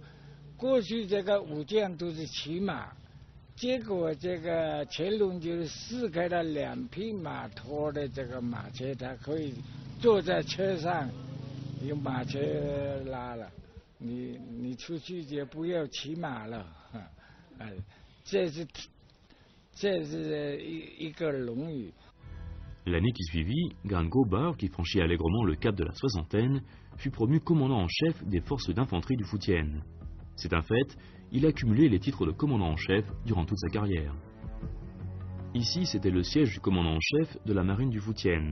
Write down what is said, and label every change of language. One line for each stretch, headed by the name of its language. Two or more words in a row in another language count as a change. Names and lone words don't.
Chinese: 过去这个武将都是骑马，结果这个乾隆就是试开了2匹马拖的这个马车，他可以坐在车上，用马车拉了，你出去就不要骑马了，这是一个荣誉。
French: L'année qui suivit, Gan Gobar, qui franchit allègrement le cap de la soixantaine, fut promu commandant en chef des forces d'infanterie du Fujian. C'est un fait, il a cumulé les titres de commandant en chef durant toute sa carrière. Ici, c'était le siège du commandant en chef de la marine du Fujian.